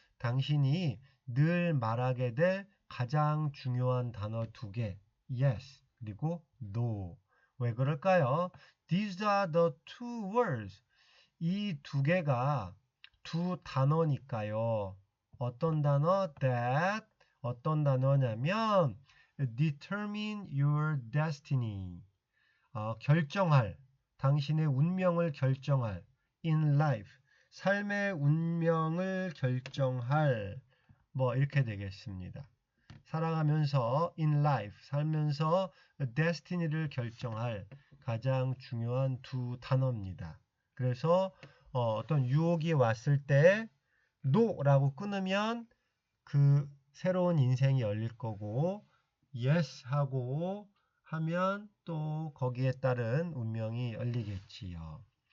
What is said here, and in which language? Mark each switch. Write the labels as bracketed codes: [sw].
[ko] 당신이 늘 말하게 될 가장 중요한 단어 두 개. yes 그리고 no. 왜 그럴까요? [en] These are the two words. [ko] 이 두 개가 두 단어니까요. 어떤 단어? that. 어떤 단어냐면 [en] determine your destiny. [ko] 결정할. 당신의 운명을 결정할. [en] in life. [ko] 삶의 운명을 결정할. 뭐 이렇게 되겠습니다. 살아가면서 [en] in life. [ko] 살면서 destiny를 결정할 가장 중요한 두 단어입니다. 그래서 어떤 유혹이 왔을 때 no라고 끊으면 그 새로운 인생이 열릴 거고 yes 하고 하면 또 거기에 따른 운명이 열리겠지요.